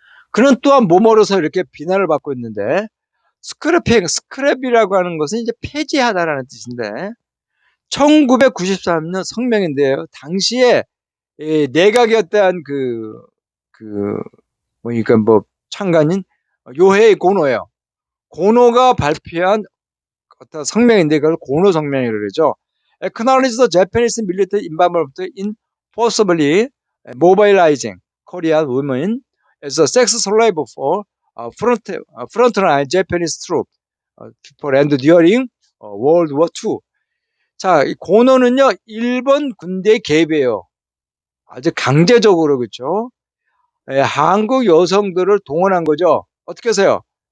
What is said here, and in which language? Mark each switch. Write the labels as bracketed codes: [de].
[ko] 그는 또한 뭐뭐로서 이렇게 비난을 받고 있는데 스크랩이라고 하는 것은 이제 폐지하다라는 뜻인데 1993년 성명인데요. 당시에 내각이었던 그러니까 뭐 창간인 요헤이 고노예요. 고노가 발표한 어떤 성명인데 그걸 고노 성명이라고 그러죠. [en] Acknowledge the Japanese military involvement in forcibly mobilizing Korean women as a sex slave for frontline Japanese troops for and during World War II. [ko] 자, 이 고노는요 일본 군대 개입이에요. 아주 강제적으로 그렇죠. 한국 여성들을 동원한 거죠. 어떻게 하세요?